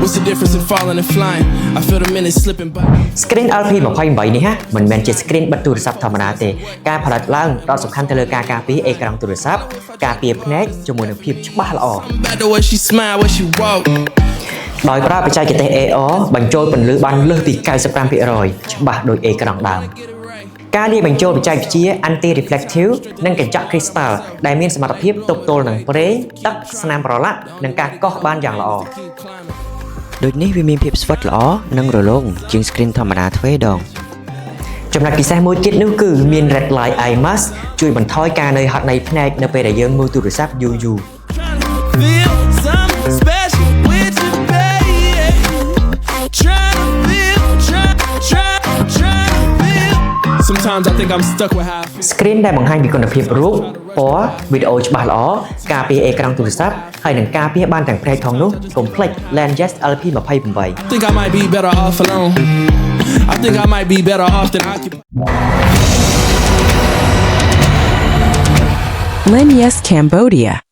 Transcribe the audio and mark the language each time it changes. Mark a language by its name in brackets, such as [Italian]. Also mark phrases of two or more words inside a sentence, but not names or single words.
[English] difference in falling and flying. I feel the minutes slipping by. [Khmer] Screen LP 28 នេះមិនមែនជា screen បិទទូរស័ព្ទធម្មតាទេការផលិតឡើងផ្ដោតសំខាន់ទៅលើការការពារអេក្រង់ទូរស័ព្ទការពារភ្នែកជាមួយនឹងភាពច្បាស់ល្អ [English] Back the way she smile when she walk. [Khmer] ដោយប្រើបច្ចេកទេស AR បញ្ចូលពន្លឺបានលើសពី 95% ច្បាស់ដូចអេក្រង់ដើមការលាយបញ្ចូលបច្ចេកវិទ្យា [English] anti reflective [Khmer] និងកញ្ចក់ crystal ដែលមានសមត្ថភាពទប់ទល់នឹងប្រេងទឹកស្នាមប្រឡាក់និងការកោសបានយ៉ាងល្អដូចនេះវាមានភាពស្វិតល្អនិងរលោងជាង screen ធម្មតាទ្វេដងចំណុចពិសេសមួយទៀតនោះគឺមាន [English] red light eye mask [Khmer] ជួយបន្ថយការនឿយហត់នៃភ្នែកនៅពេលដែលយើងមើលទូរស័ព្ទយូរៗ [English] Feel something special with you, baby. Try to feel, try to feel. Sometimes I think I'm stuck with how I feel. [Khmer] Screen ដែលបង្ហាញពីគុណភាពរូបពណ៌វីដេអូច្បាស់ល្អការពារអេក្រង់ទូរស័ព្ទហើយនឹងការពារបានទាំងភ្នែកផងនោះកុំភ្លេច Langes LP28 [English] Think I might be better off alone. I think I might be better off than occupied. Lanyes Cambodia